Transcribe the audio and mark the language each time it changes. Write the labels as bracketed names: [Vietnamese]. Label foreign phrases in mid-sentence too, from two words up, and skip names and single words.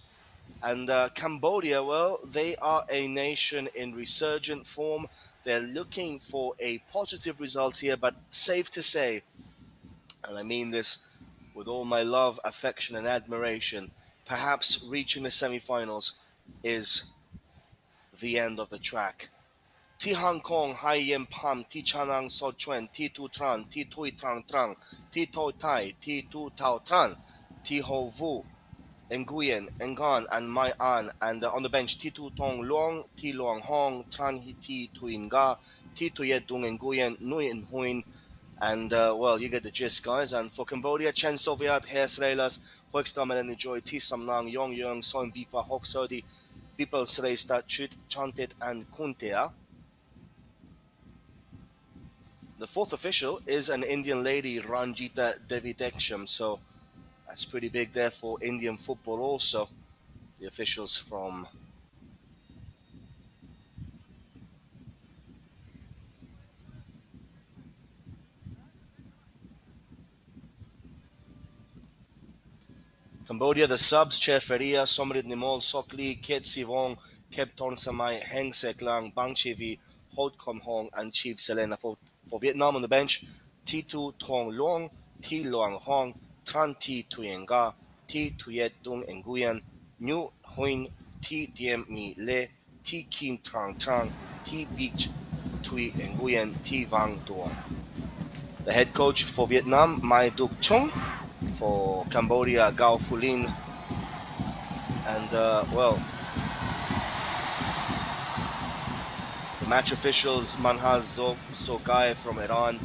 [English] And Cambodia, well, they are a nation in resurgent form. They're looking for a positive result here, but safe to say, and I mean this with all my love, affection, and admiration, perhaps reaching the semi-finals is the end of the track. Ti Hong Kong, Hai Yen Pam, Ti Chanang So Chuen, Ti Tu Tran, Ti Tui Trang Trang, Ti To Tai, Ti Tu Tao Tran, Ti Ho Vu, Nguyen, Ngan, and Mai An. And on the bench, Ti Tu Tong Luong, Ti Luong Hong, Tran Hi Ti Tuin Ga, Ti Tu Yet Dung Nguyen, Nguyen Huin. And well, you get the gist, guys. And for Cambodia, Chen Soviet, Hair Sreilas, Hoekstam and Enjoy, Ti Sam Nang, Yong Yung, Son Vifa, Hok Sodi, People Sreista, Chut, Chantit, and Kuntea. The fourth official is an Indian lady, Ranjita Devideksham. So that's pretty big there for Indian football also. The officials from Cambodia, the subs, Che Feria, Somrit Nimol, Sokli, Ket Sivong, Kep Ton Samai, Heng Sek Lang, Bang Chivi, Hot Kom Hong, and Chief Selena. For Vietnam on the bench, Ti Tu Tong Luong, Ti Luang Hong, Tran Ti Tuyen Ga, Ti Tuyet Dung Nguyen, Nhu Huyen, Ti Diem Mi Le, Ti Kim Trang Trang, Ti Beach Tui Nguyen, Ti Vang Duong. The head coach for Vietnam, Mai Duc Chung. For Cambodia, Gao Fulin. And, well, the match officials, Manhaz Sogai from Iran.